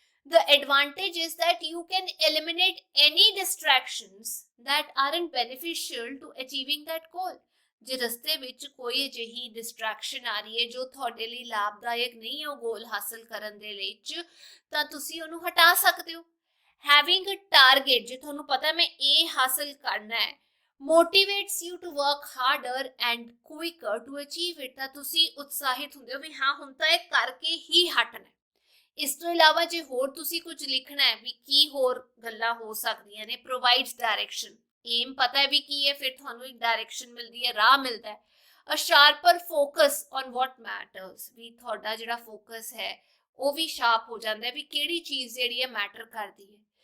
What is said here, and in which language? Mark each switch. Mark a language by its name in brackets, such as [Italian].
[English] The advantage is that you can eliminate any distractions that aren't beneficial to achieving that goal। [Punjabi] ਜੇ ਰਸਤੇ ਵਿੱਚ ਕੋਈ ਅਜਿਹੀ distraction ਆ ਰਹੀ ਹੈ ਜੋ ਤੁਹਾਡੇ ਲਈ ਲਾਭਦਾਇਕ ਨਹੀਂ ਹੈ ਉਹ ਗੋਲ ਹਾਸਲ ਕਰਨ ਦੇ ਲਈ ਤਾਂ ਤੁਸੀਂ ਉਹਨੂੰ ਹਟਾ ਸਕਦੇ ਹੋ। [English] Having a target, [Punjabi] ਜੇ ਤੁਹਾਨੂੰ ਪਤਾ ਮੈਂ ਇਹ ਹਾਸਲ ਕਰਨਾ ਹੈ, [English] motivates you to work harder and quicker to achieve it। [Punjabi] ਤਾਂ ਤੁਸੀਂ ਉਤਸ਼ਾਹਿਤ ਹੁੰਦੇ ਹੋ ਵੀ ਹਾਂ ਹੁਣ ਤਾਂ ਇਹ ਕਰਕੇ ਹੀ ਹਟਣਾ। ਇਸ ਤੋਂ ਇਲਾਵਾ ਜੇ ਹੋਰ ਤੁਸੀਂ ਕੁਝ ਲਿਖਣਾ ਹੈ ਵੀ ਕੀ ਹੋਰ ਗੱਲਾਂ ਹੋ ਸਕਦੀਆਂ ਨੇ, [English] provides direction। [Punjabi] ਏਮ ਪਤਾ ਹੈ ਵੀ ਕੀ ਹੈ, ਫਿਰ ਤੁਹਾਨੂੰ ਇੱਕ ਡਾਇਰੈਕਸ਼ਨ ਮਿਲਦੀ ਹੈ, ਰਾਹ ਮਿਲਦਾ ਹੈ। [English] a sharper focus on what matters, [Punjabi] ਵੀ ਤੁਹਾਡਾ ਜਿਹੜਾ ਫੋਕਸ ਹੈ ਉਹ ਵੀ ਸ਼ਾਰਪ ਹੋ ਜਾਂਦਾ ਹੈ ਵੀ ਕਿਹੜੀ ਚੀਜ਼ ਜਿਹੜੀ ਹੈ ਮੈਟਰ ਕਰਦੀ ਹੈ।